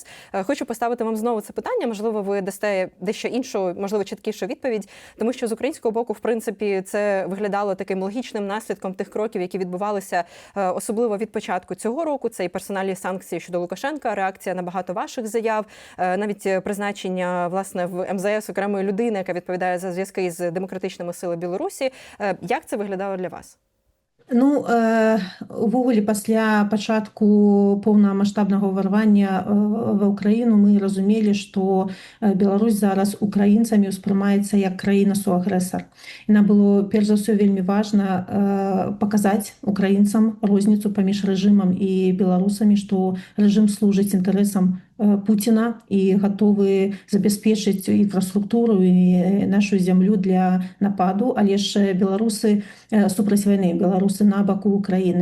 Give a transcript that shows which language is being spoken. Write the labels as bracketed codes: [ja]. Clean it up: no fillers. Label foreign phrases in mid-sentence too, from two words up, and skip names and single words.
[uk] Хочу поставити вам знову це питання, можливо, ви дасте дещо іншу, можливо, чіткішу відповідь, тому що з українського боку, в принципі, це виглядало таким логічним наслідком тих кроків, які відбувалися особливо від початку цього року. Це і персональні санкції щодо Лукашенка, реакція на багато ваших заяв, навіть призначення, власне, в МЗС окремої людини, яка відповідає за зв'язки з демократичними силами Білорусі. Як це виглядало для вас? Ну, [be] увогуле, пасля пачатку поўнамаштабнага ўварвання ва ўкраіну мы разумелі, што Беларусь зараз украінцамі ўспрымаецца як краіна-суагрэсар. І нам было, перш за ўсё, вельмі важна паказаць украінцам розніцу паміж рэжымам і беларусамі, што рэжым служыць інтарэсам Путіна і гатовы забяспечыць інфраструктуру і нашу зямлю для нападу, але ж беларусы супраць вайны, беларусы на баку Украіны.